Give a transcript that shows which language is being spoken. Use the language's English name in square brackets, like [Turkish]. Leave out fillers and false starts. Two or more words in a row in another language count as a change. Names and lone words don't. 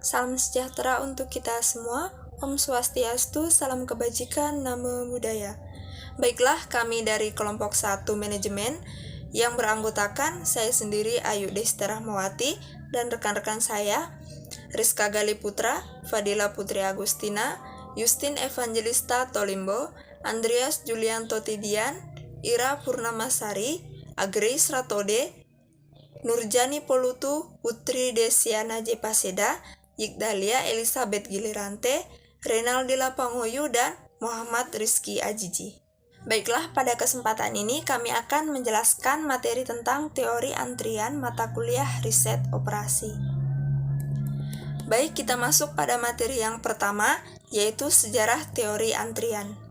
[Indonesian] Salam sejahtera untuk kita semua. [Sanskrit] Om Swastiastu, [Indonesian] salam kebajikan, [Pali] namo buddhaya. [Indonesian] Baiklah, kami dari kelompok 1 manajemen yang beranggotakan saya sendiri Ayu Desti Rahmawati dan rekan-rekan saya Rizka Gali Putra, Fadila Putri Agustina, Justin Evangelista Tolimbo, Andreas Julianto Tidian, Ira Purnamasari, Agris Ratode, Nurjani Polutu, Putri Desiana J. Paseda, Yigdalia Elizabeth Gilirante, Renaldi Lapangoyu, dan Muhammad Rizky Ajiji. Baiklah, pada kesempatan ini kami akan menjelaskan materi tentang teori antrian mata kuliah riset operasi. Baik, kita masuk pada materi yang pertama, yaitu sejarah teori antrian.